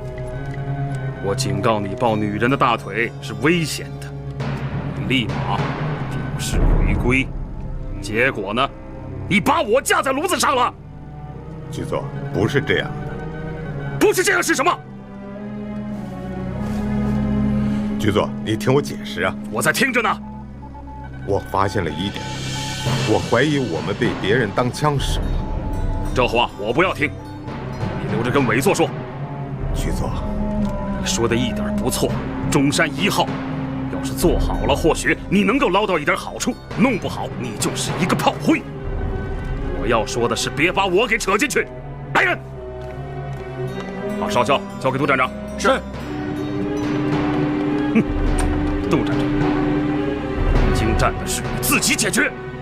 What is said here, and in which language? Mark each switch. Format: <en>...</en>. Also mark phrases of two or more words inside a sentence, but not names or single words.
<zh>我警告你，抱女人的大腿是危險的。你立馬表示回歸。結果呢？你把我架在爐子上了。局座，不是這樣的。不是這樣是什麼？局座，你聽我解釋啊！我在聽着呢。我發現了疑點，我懷疑我們被別人當槍使了。這話我不要聽，你留着跟委座說。局座，你說的一點不錯。中山1號要是做好了，或許你能夠撈到一點好處； 弄不好，你就是一個炮灰。我要說的是，別把我給扯進去。來人，把少校交給杜站長。是。杜站长，南京站的事你自己解決。</zh>